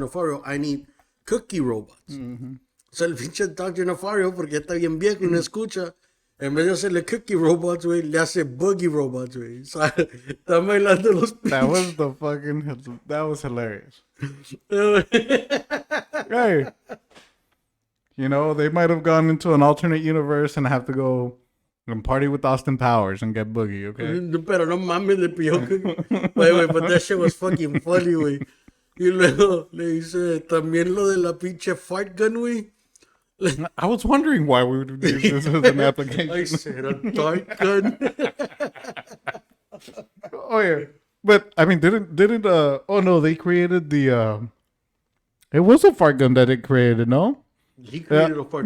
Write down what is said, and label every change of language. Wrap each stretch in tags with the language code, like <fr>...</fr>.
<en>Nefario, I need cookie robots.</en> <es>So el pinche Dr. Nefario, porque ya está bien viejo y no escucha, en vez de hacerle cookie robots, güey, le hace boogie robots, güey. O sea, están bailando los</es> <en>That was</en> <es>pinches.</es> <en>the fucking. That was hilarious. Hey, you know they might have gone into an alternate universe and have to go and party with Austin Powers and get boogie. Okay.</en> <es>Pero no mames, le pidió cookie.</es> <en>Wait, wait, but that shit was fucking funny, güey.</en> <es>Y luego le dice también lo de la pinche fart gun, güey.</es> <en>I was wondering why we would use this as an I application. said a dart gun. Oh yeah, but I mean, didn't oh no, they created the it was a fart gun that it created, no? He created a fart</en>